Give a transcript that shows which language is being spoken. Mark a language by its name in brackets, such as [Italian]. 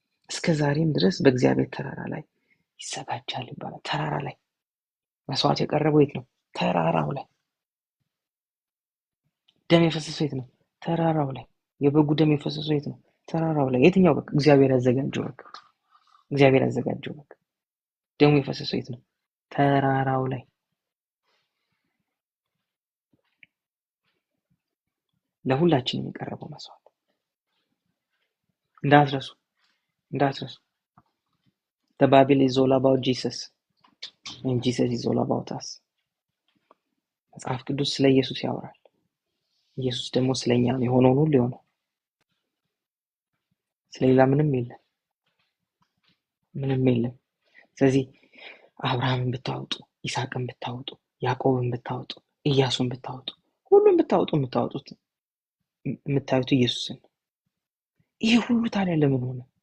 [Amharic] እስከ ዛሬም ድረስ በእግዚአብሔር ተራራ ላይ ይዘጋጃል ይባላል። ተራራ ላይ መስዋዕት የቀረበው የት ነው? ተራራው ላይ። ደም የፈሰሰው የት ነው? ተራራው ላይ። የበጉ ደም የፈሰሰው የት ነው? ተራራው ላይ። የትኛው በግ? እግዚአብሔር ያዘጋጀው በግ። እግዚአብሔር ያዘጋጀው በግ። ደሙ የፈሰሰው የት ነው? ተራራው ላይ። ለሁላችንም የቀረበው መስዋዕት እንዳትረሱ። [English] The Bible is all about Jesus and Jesus is all about us. [Amharic] መጽሐፍ ቅዱስ ስለ ኢየሱስ ያወራል። ኢየሱስ ደግሞ ስለኛ ነው የሆነውን ሁሉ የሆነው። ስለሌላ ምንም የለም። ስለዚህ አብርሃምን ብታወጡ፣ ይስሐቅን ብታወጡ፣ ያዕቆብን ብታወጡ፣ ኢያሱን ብታወጡ፣ ሁሉም ብታወጡ የምታዩት ኢየሱስን። ይሄ ሁሉ ታዲያ ለምን ሆነ?